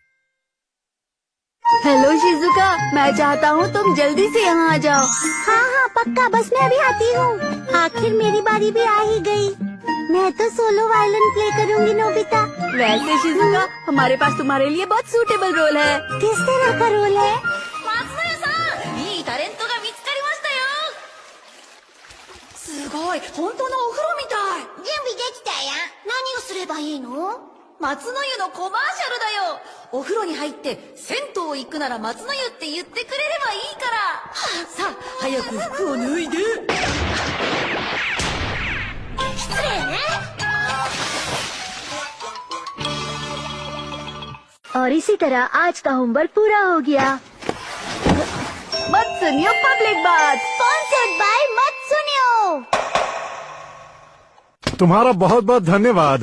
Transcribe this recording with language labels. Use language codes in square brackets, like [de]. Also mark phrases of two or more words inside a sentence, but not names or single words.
[hi] हेलो शिजुका, मैं चाहता हूँ तुम जल्दी से यहाँ आ जाओ। हाँ पक्का, बस मैं अभी आती हूँ। आखिर मेरी बारी भी आ ही गई। मैं तो [en] solo violin play [hi] करूंगी नोबिता। वैसे शिजुका, हमारे पास तुम्हारे लिए बहुत [en] suitable role [hi] है। किस तरह का रोल है? [ja] 準備できたや。何をすればいいの？松の湯のコマーシャルだよ。お風呂に入って銭湯行くなら松の湯って言ってくれればいいから。さあ、早く服を脱いで。失礼ね。 [hi] और इसी तरह आज का होमवर्क पूरा हो गया। मत सुनियो पब्लिक बात। [en] sponsored by [hi] मत सुनियो। तुम्हारा बहुत बहुत धन्यवाद।